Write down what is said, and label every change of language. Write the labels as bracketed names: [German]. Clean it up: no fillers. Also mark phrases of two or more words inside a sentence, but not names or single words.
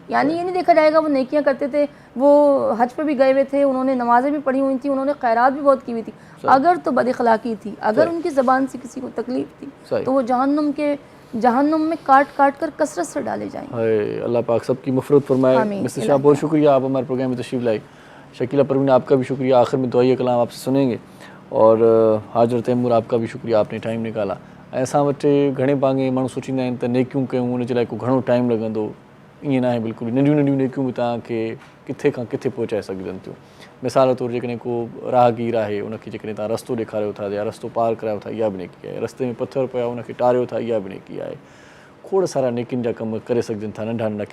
[Urdu] یعنی یہ نہیں دیکھا جائے گا وہ نیکیاں کرتے تھے, وہ حج پہ بھی گئے ہوئے تھے, انہوں نے نمازیں بھی پڑھی ہوئی تھیں, انہوں نے خیرات بھی بہت کی ہوئی تھی, اگر تو بد اخلاقی تھی, اگر ان کی زبان سے کسی کو تکلیف تھی, تو وہ جہنم میں کاٹ کاٹ کر کثرت سے ڈالے جائیں. اللہ پاک سب کی مغفرت فرمائے. مسٹر شاہ بہت شکریہ, آپ ہمارے پروگرام میں تشریف لائی. شکیلہ پروین آپ کا بھی شکریہ. آخر میں دعائیہ کلام آپ سے سنیں گے. اور حاجر تیمور آپ کا بھی شکریہ, آپ نے ٹائم نکالا. [Sindhi] ایسا وٹے گھنے پانگے مانو سوچींदा आहिनि त नेकियूं कयूं उन जे लाइ को घणो टाइम लॻंदो. ईअं न आहे बिल्कुलु. नंढियूं नंढियूं नेकियूं बि तव्हांखे किथे खां किथे पहुचाए सघजनि थियूं. मिसाल तौरु जेकॾहिं को राहगीर आहे, उनखे जेकॾहिं तव्हां रस्तो ॾेखारियो था या रस्तो पार करायो था, इहा बि नेकी आहे. रस्ते में पथर पिया उनखे टारियो था, इहा बि नेकी आहे. खोड़ सारा नेकियुनि जा कम करे सघजनि था, नंढा नंढा.